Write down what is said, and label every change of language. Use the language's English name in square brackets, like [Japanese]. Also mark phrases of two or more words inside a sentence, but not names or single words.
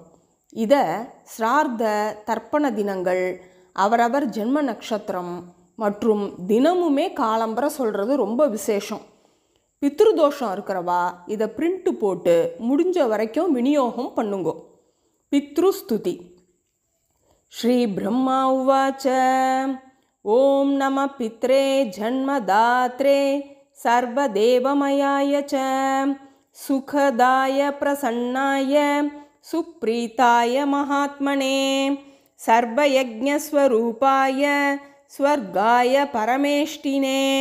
[Tamil] இதை ஸ்ரார்த்த தர்ப்பண தினங்கள், அவரவர் ஜென்ம நட்சத்திரம் மற்றும் தினமுமே காலம்பர சொல்கிறது ரொம்ப விசேஷம். பித்ருதோஷம் இருக்கிறவா இதை பிரிண்ட் போட்டு முடிஞ்ச வரைக்கும் விநியோகம் பண்ணுங்கோ. பித்ருஸ்துதி. [Sanskrit] श्री ब्रह्मा उवाच ओम नमः पित्रे जन्मदात्रे सर्वदेवमयाय च सुखदाय प्रसन्नाय सुप्रीताय महात्मने सर्वयज्ञस्वरूपाय स्वर्गाय परमेष्टिने